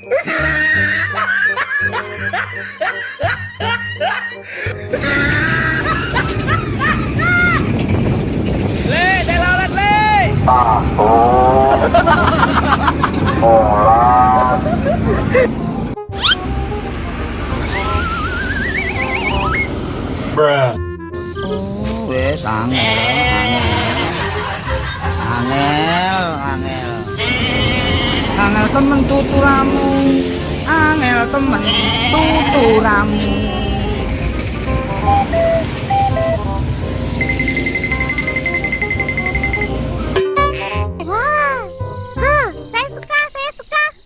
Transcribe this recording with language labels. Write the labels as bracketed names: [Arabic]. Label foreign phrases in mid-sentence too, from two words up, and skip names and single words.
[Javanese] Le, Telolet le. Bruh. Wes angel temen tuturamu, angel temen tuturamu. Wah, [Indonesian] saya suka, saya suka.